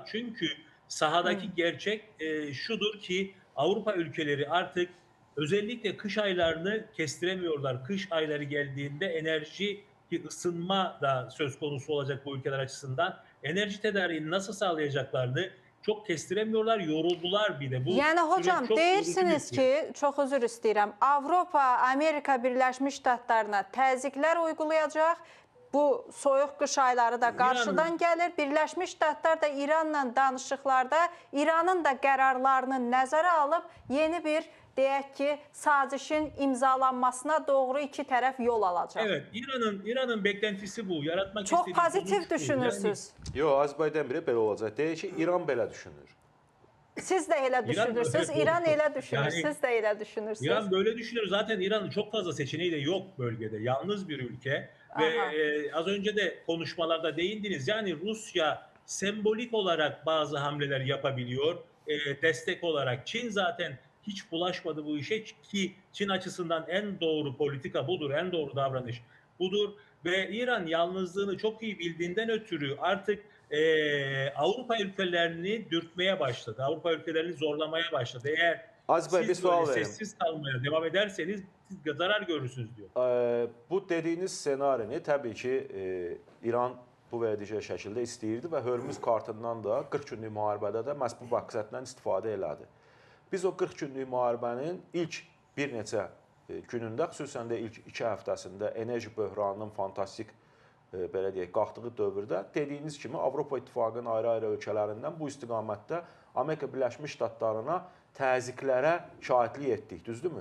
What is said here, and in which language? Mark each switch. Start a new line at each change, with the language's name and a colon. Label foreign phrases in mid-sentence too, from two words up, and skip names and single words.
Turkish: Çünkü sahadaki gerçek şudur ki Avrupa ülkeleri artık özellikle kış aylarını kestiremiyorlar. Kış ayları geldiğinde enerji, ki ısınma da söz konusu olacak bu ülkeler açısından. Enerji tedariğini nasıl sağlayacaklarını çok kestiremiyorlar, yoruldular bir de.
Azerbaijani: Bu yəni hocam deyirsiniz ki, çox özür istəyirəm, Avropa, Amerika Birləşmiş Ştatlarına təzyiqlər uygulayacaq. Bu soyuq qış ayları da qarşıdan gəlir. Birləşmiş Ştatlar da İranla danışıqlarda İranın da qərarlarını nəzərə alıb yeni bir deyək ki, sazişin imzalanmasına doğru iki tərəf yol alacaq.
Turkish: Evet, İranın beklentisi bu. Yaratmak
Azerbaijani: Çox
Turkish: istediği
Azerbaijani: pozitiv düşünürsünüz. Yox, Azərbaycan biri belə olacaq. Deyir ki, İran belə düşünür. Siz de elə düşünürsünüz, İran elə düşünür, Yani, siz de elə düşünürsünüz.
Turkish: İran böyle düşünür. Zaten İran'ın çok fazla seçeneği de yok bölgede. Yalnız bir ülke. Ve az önce de konuşmalarda değindiniz. Yani Rusya sembolik olarak bazı hamleler yapabiliyor. Destek olarak. Çin zaten hiç bulaşmadı bu işe ki Çin açısından en doğru politika budur, en doğru davranış budur. Ve İran yalnızlığını çok iyi bildiğinden ötürü artık Avrupa ülkelerini dürtmeye başladı. Avrupa ülkelerini zorlamaya başladı. Eğer siz böyle sessiz kalmaya devam ederseniz siz zarar görürsünüz diyor.
Azerbaijani: Bu dediğiniz senarini tabii ki İran bu və digər şəkildə istəyirdi və Hörmüz kartından da 40 günlük müharibədə də məhz bu məqsədlə istifadə elədi. Biz o 40 günlük müharibənin ilk bir neçə günündə, xüsusən də ilk 2 həftəsində enerji böhranının fantastik belə deyək, qalxdığı dövrdə dediyiniz kimi Avropa İttifaqının ayrı-ayrı ölkələrindən bu istiqamətdə Amerika Birləşmiş Ştatlarına təzyiqlərə şahidlik etdik, düzdürmü?